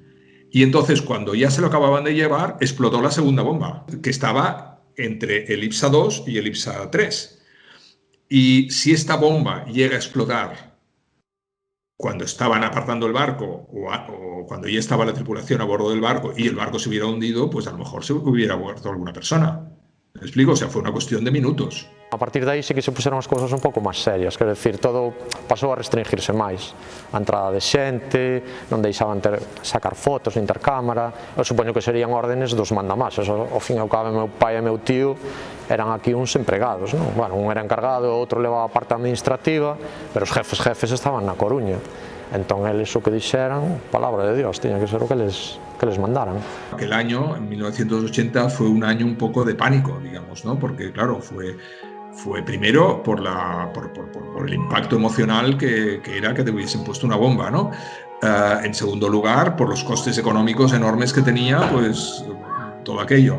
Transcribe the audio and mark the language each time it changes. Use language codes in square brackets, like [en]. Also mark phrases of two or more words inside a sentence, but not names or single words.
[es] Y entonces, cuando ya se lo acababan de llevar, explotó la segunda bomba, que estaba entre el IPSA 2 y el IPSA 3. Y si esta bomba llega a explotar cuando estaban apartando el barco o cuando ya estaba la tripulación a bordo del barco y el barco se hubiera hundido, pues a lo mejor se hubiera muerto alguna persona. ¿Me explico? O sea, fue una cuestión de minutos. [gl] A partir de aí sí que se puseron as cousas un pouco máis serias, quero dicir, todo pasou a restringirse máis. A entrada de xente, non deixaban sacar fotos nin ter cámara, eu supoño que serían órdenes dos mandamases, ao fin e ao cabo meu pai e meu tío eran aquí uns empregados, non? Bueno, un era encargado, o outro levaba a parte administrativa, pero os jefes estaban na Coruña. Entón, eles o que dixeran, palabra de Dios, tiña que ser o que les mandaran. [es] Aquel año, en 1980, fue un año un poco de pánico, digamos, ¿no? Porque, claro, fue primero por el impacto emocional que era que te hubiesen puesto una bomba, ¿no? En segundo lugar, por los costes económicos enormes que tenía, pues, todo aquello.